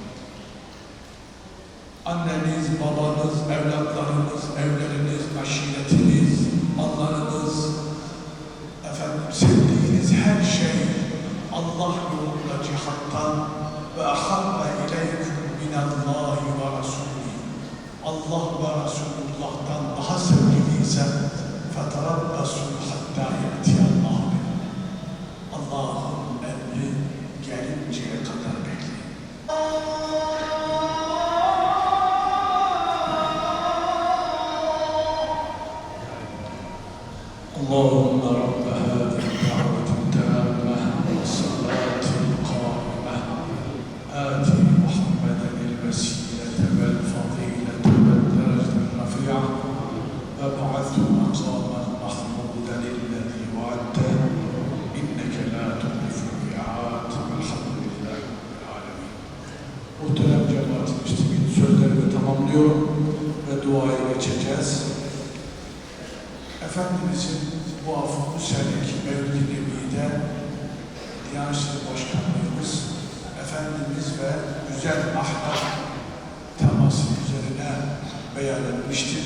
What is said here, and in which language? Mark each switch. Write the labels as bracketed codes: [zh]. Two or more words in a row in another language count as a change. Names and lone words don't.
[tr] Anneniz, babanız, evlatlarınız, evleriniz, aşiretiniz, mallarınız, sevdiğiniz her şey Allah yolunda cihattan [ar] وأحب إليكم من الله ورسوله. [tr] Allah ve Resulullah'tan daha sevgiliyse [ar] فتربصوا حتى يأتي الله بأمره. [tr] Allah'ın emri gelinceye kadar bekleyin. [ar] اللهم رب هذه الدعوة التامة والصلاة القائمة آت محمدا الوسيلة والفضيلة والدرجة الرفيعة وابعثه مقاما محمودا الذي وعدته إنك لا تخلف الميعاد والحمد لله رب العالمين. [tr] Muhterem cemaat-i müslimin, sözlerimi tamamlıyorum ve duaya geçeceğiz. Efendimizin bu seneki Mevlid-i Nebi'de Diyanet İşleri Başkanlığımız Efendimiz ve güzel ahlak teması üzerine beyan etmiştir.